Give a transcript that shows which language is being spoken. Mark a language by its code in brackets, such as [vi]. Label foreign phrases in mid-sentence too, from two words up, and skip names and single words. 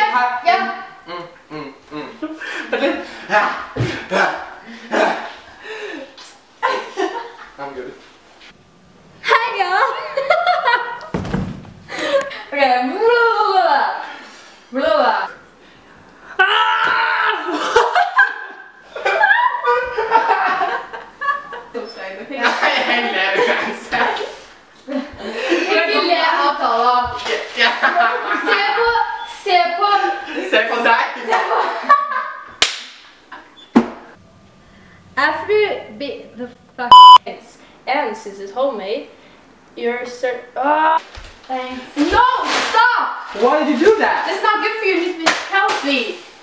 [en] Yeah. But then, I'm good. Hi y'all! Okay. Blah. [no] Jeg lærer det uansett. Ikke le av tallene. Se på deg. [en] After the fuck. And since it's homemade, you're Thanks. No! Stop! Why did you do that? That's not good for you. It needs to be healthy.